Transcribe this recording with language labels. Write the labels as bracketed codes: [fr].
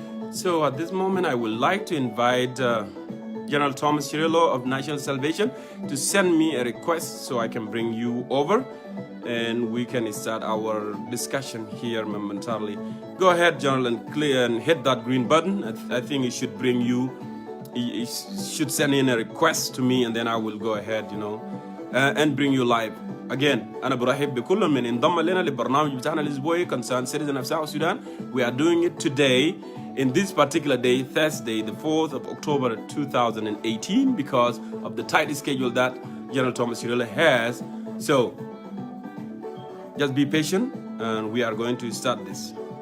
[en] So at this moment, I would like to invite General Thomas Cirillo of National Salvation to send me a request so I can bring you over and we can start our discussion here momentarily. Go ahead, General, and clear and hit that green button. I think it should bring you, it should send in a request to me, and then I will go ahead, and bring you live. [ar] Again, أنا برحب بكل من انضم لنا للبرنامج بتاعنا الأسبوعي [en] concerned citizen of South Sudan. We are doing it today, in this particular day, Thursday, the 4th of October 2018, because of the tight schedule that General Thomas Cirillo has. So, just be patient, and we are going to start this.